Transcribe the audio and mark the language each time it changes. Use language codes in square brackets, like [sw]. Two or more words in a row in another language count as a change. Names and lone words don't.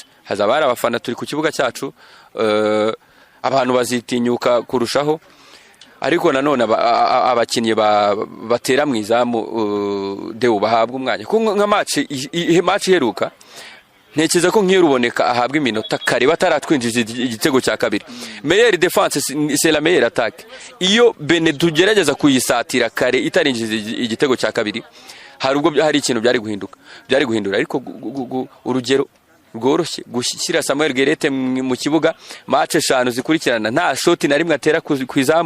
[rw] Hazaba hari abafana turi ku kibuga cyacu, abantu bazitinyuka kurushaho, ariko nanone abakinnyi batera mu izamu deo bahabwa umwanya. Nka match iheruka ntekereza ko nk'iyo ruboneka ahabwa iminota kare bataratwinjiza igitego cya kabiri. [fr] Meilleure défense c'est la meilleure attaque. [rw] Iyo Benin tugerageza kuyisatira kare itarinjiza igitego cya kabiri, hari ikintu byari guhindura, ariko urugero rworoshye gushyira Samuel Gerete mu kibuga match 5 zikurikirana nta shot na rimwe atera ku izamu.